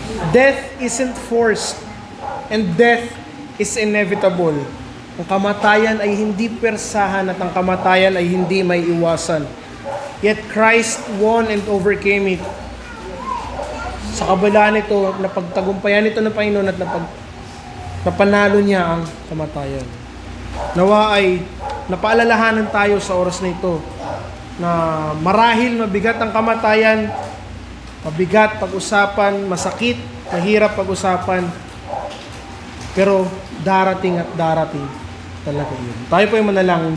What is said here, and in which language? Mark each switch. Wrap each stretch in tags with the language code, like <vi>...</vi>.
<en>Death isn't forced and death is inevitable.</en> <tl>Ang kamatayan ay hindi persahan at ang kamatayan ay hindi may iwasan.</tl> <en>Yet Christ won and overcame it.</en> <tl>Sa kabila nito, napagtagumpayan ito ng Panginoon at napanalo niya ang kamatayan. Nawa ay napaalalahanan tayo sa oras na ito na marahil mabigat ang kamatayan, mabigat pag-usapan, masakit, mahirap pag-usapan, pero darating at darating talaga yun. Tayo po ay manalangin.</tl>